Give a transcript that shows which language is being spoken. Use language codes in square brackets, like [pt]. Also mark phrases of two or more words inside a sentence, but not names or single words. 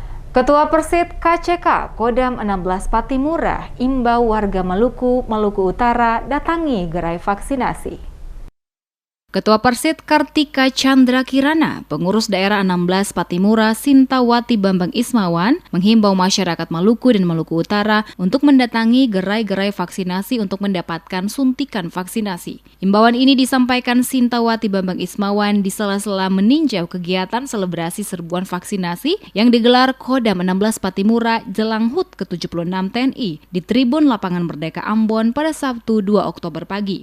[id] Ketua Persid KCK Kodam 16 Patimura imbau warga Maluku Utara datangi gerai vaksinasi. Ketua Persid Kartika Chandra Kirana, pengurus daerah 16 Patimura Sintawati Bambang Ismawan, menghimbau masyarakat Maluku dan Maluku Utara untuk mendatangi gerai-gerai vaksinasi untuk mendapatkan suntikan vaksinasi. Himbauan ini disampaikan Sintawati Bambang Ismawan di sela-sela meninjau kegiatan selebrasi serbuan vaksinasi yang digelar Kodam 16 Patimura jelang HUT ke-76 TNI di Tribun Lapangan Merdeka Ambon pada Sabtu 2 Oktober pagi.